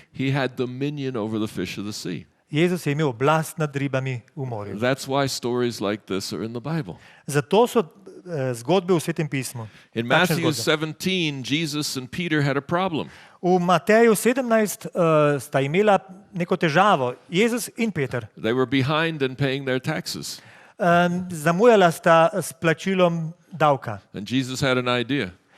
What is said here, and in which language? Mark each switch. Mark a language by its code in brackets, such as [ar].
[en] He had dominion over the fish of the sea. [sl] Jezus je imel oblast nad ribami v morju. [en] That's why stories like this are in the Bible. [sl] Zato so zgodbe v Svetem pismu. [en] In [sl] Takšne [en] Matthew [sl] zgodbe. [en] 17, Jesus and Peter had a problem. [sl] V Mateju 17 sta imela neko težavo, Jezus in Peter. [en] They were behind in paying their taxes. [sl] Zamujala sta s plačilom davka. [en] And Jesus had an idea.